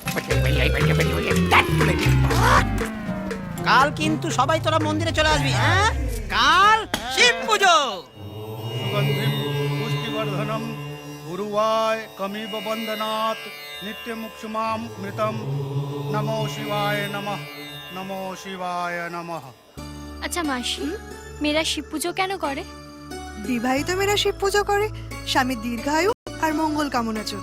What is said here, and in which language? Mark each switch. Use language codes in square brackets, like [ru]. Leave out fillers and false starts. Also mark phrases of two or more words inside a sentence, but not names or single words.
[bn] কাল কিন্তু সবাই তোরা মন্দিরে চলে আসবি, হ্যাঁ? কাল শিব পুজো। [sa] সুগন্ধিম পুষ্টিবর্ধনম গুরুবায় কমিব বন্দনাত নিত্যমুক্ষমাম মৃতম। নমো শিবায় নমঃ, নমো শিবায় নমঃ। [bn] আচ্ছা মাসি, মেয়েরা শিব পুজো কেন করে? বিবাহিত মেয়েরা শিব পুজো করে স্বামীর দীর্ঘায়ু আর মঙ্গল কামনার জন্য।